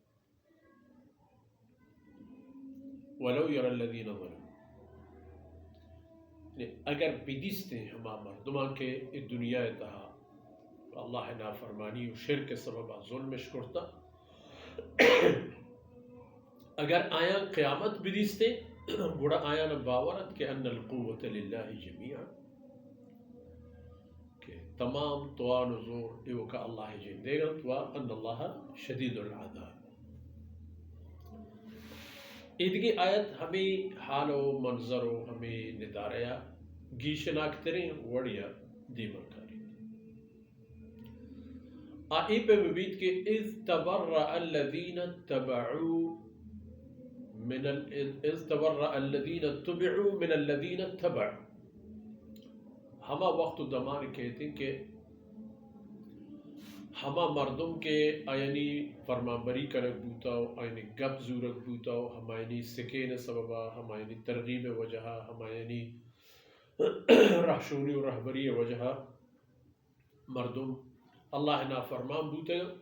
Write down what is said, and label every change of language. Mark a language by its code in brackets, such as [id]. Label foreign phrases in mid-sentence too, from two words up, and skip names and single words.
[ar] ولو یر الذین ظلموا [bal] اگر بدیستے ہیں ہما مردمان کے ای دنیا تہا اللہ نافرمانی و شرک کے سبب ظلمش کرتا اگر آیا قیامت بدیستے گوڑا آیا نا باورت کہ [ar] ان القوت للہ جمیعا [bal] کہ تمام توان و زور دیو کا اللہ جن دے گا تو [ar] ان اللہ شدید العذاب. [bal] ایدگی آیت ہمیں حال و منظر و ہمیں نداریا گیشناکتریں وڑیا دیمن کاری آئی پہ مبید کہ [ar] اذ تبرأ الذین اتبعوا اذ تبرأ الذین اتبعوا من الذین اتبعوا. [bal] ہما وقت دمان کہتے ہیں کہ ہما مردم کے آئینی فرمانبری کنک بوتاو آئینی گپ زورت بوتاو ہمائنی سکین سببا ہمائنی ترغیب وجہا ہمائنی رہشونی و رہبری وجہا مردم اللہ نا فرمان بوتے